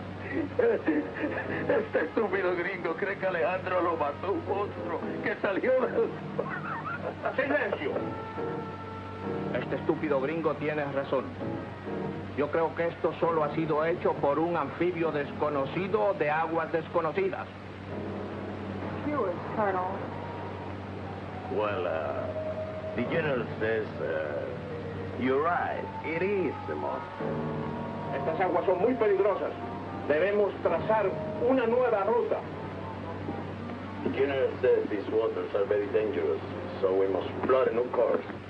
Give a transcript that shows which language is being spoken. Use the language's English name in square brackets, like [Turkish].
[Spanish] Este estúpido gringo cree que Alejandro lo mató un monstruo que salió del... ¡Silencio! Este estúpido gringo tiene razón. Yo creo que esto solo ha sido hecho por un anfibio desconocido de aguas desconocidas. [English] Yours, Colonel. Well, the general says, you're right. It is a monster. [Spanish] Estas aguas son muy peligrosas. Debemos trazar una nueva ruta. [English] The general says these waters are very dangerous, so we must plot a new course.